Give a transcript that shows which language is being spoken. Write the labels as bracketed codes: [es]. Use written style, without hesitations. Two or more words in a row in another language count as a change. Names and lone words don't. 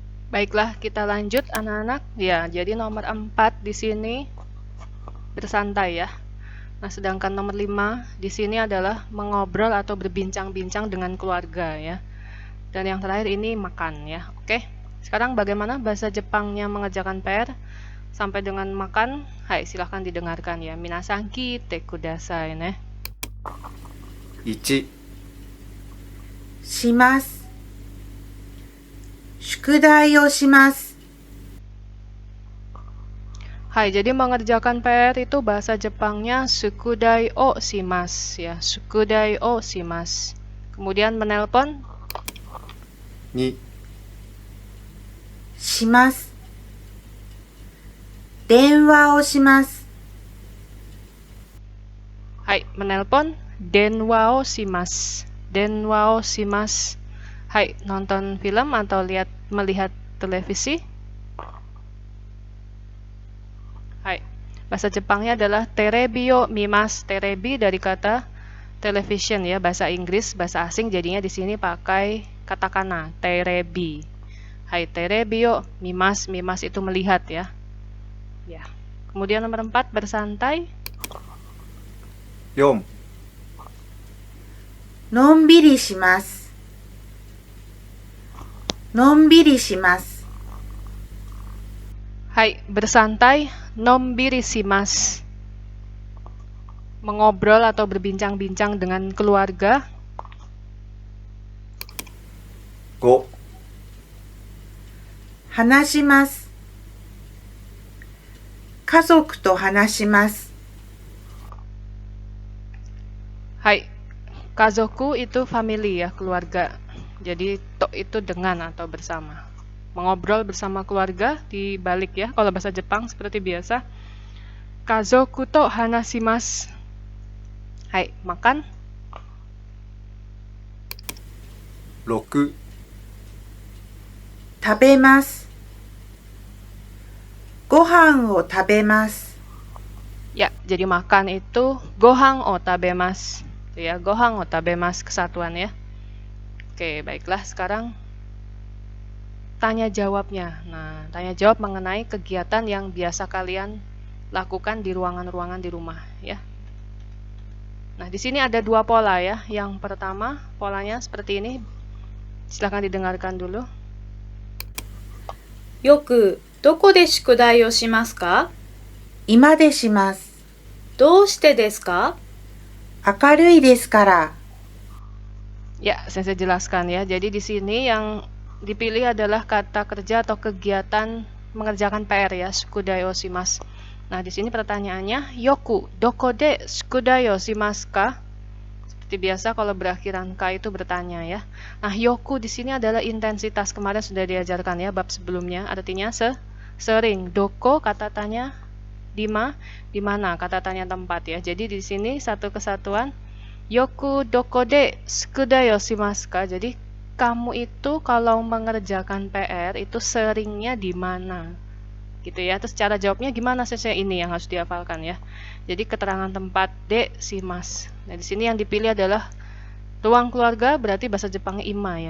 [id] Baiklah, kita lanjut anak-anak. Ya, jadi nomor 4 di sini bersantai ya. Nah, sedangkan nomor 5 di sini adalah mengobrol atau berbincang-bincang dengan keluarga ya. Dan yang terakhir ini makan ya. Oke. Sekarang bagaimana bahasa Jepangnya mengerjakan PR sampai dengan makan? Hai, silahkan didengarkan ya. [ja] 皆さん聞いてくださいね. 1、します。宿題をします。 [id] Hai, jadi mengerjakan PR itu bahasa Jepangnya [ja] 宿題をします [id] ya. [ja] 宿題をします. [id] Kemudian menelpon [ja] 2、します。電話をします。 [id] Hai, menelpon [ja] 電話をします. 電話をします. [id] Hai, nonton film atau melihat televisi? Hai, bahasa Jepangnya adalah [ja] テレビを見ます. [id] Terebi dari kata television ya, bahasa Inggris, bahasa asing jadinya di sini pakai katakana, terebi. [ja] はい、テレビを見ます. [id] Mimasu itu melihat ya. Ya. Kemudian nomor 4 bersantai. [ja] 4、のんびりします。のんびりします。 [id] Hai, bersantai, [ja] のんびりします. [id] Mengobrol atau berbincang-bincang dengan keluarga. [ja] 5、話します。家族と話します。 [id] Hai, kazoku itu family ya, keluarga. Jadi to itu dengan atau bersama. Mengobrol bersama keluarga dibalik ya, kalau bahasa Jepang seperti biasa. [ja] 家族と話します. [id] Hai, makan. [ja] 6、食べます。ご飯を食べます。 [id] Ya, jadi makan itu [ja] ご飯を食べます. [id] Ya, [ja] ご飯を食べます [id] kesatuan ya. Oke, baiklah sekarang tanya jawabnya. Nah, tanya jawab mengenai kegiatan yang biasa kalian lakukan di ruangan-ruangan di rumah ya. Nah, di sini ada 2 pola ya. Yang pertama, polanya seperti ini. Silahkan didengarkan dulu. [ja] よくどこで宿題をしますか？今でします。どうしてですか？明るいですから。 [id] Ya, saya jelaskan ya. Jadi di sini yang dipilih adalah kata kerja atau kegiatan mengerjakan PR ya, [ja] 宿題をします. [id] Nah, di sini pertanyaannya, [ja] よくどこで宿題をしますか? [id] Seperti biasa kalau berakhiran ka itu bertanya ya. Nah, yoku di sini adalah intensitas, kemarin sudah diajarkan ya bab sebelumnya, artinya sering. Doko kata tanya di mana kata tanya tempat ya. Jadi di sini satu kesatuan. [ja] よくどこで宿題をしますか? [id] Jadi kamu itu kalau mengerjakan PR itu seringnya di mana? Gitu ya. Terus cara jawabnya gimana? Saya ini yang harus dihafalkan ya. Jadi keterangan tempat [ja] でします. [id] Nah, di sini yang dipilih adalah ruang keluarga, berarti bahasa Jepangnya ima ya.